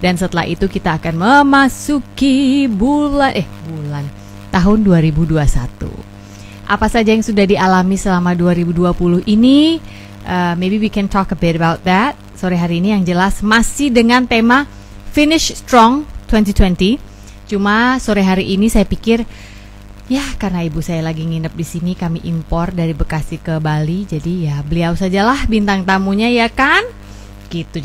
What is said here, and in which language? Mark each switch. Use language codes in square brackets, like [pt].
[id] Dan setelah itu kita akan memasuki bulan tahun 2021. Apa saja yang sudah dialami selama 2020 ini? [en] Maybe we can talk a bit about that. [id] Sore hari ini yang jelas masih dengan tema Finish Strong 2020. Cuma sore hari ini saya pikir, ya karena ibu saya lagi nginep di sini, kami impor dari Bekasi ke Bali. Jadi ya beliau sajalah bintang tamunya, ya kan? Gitu.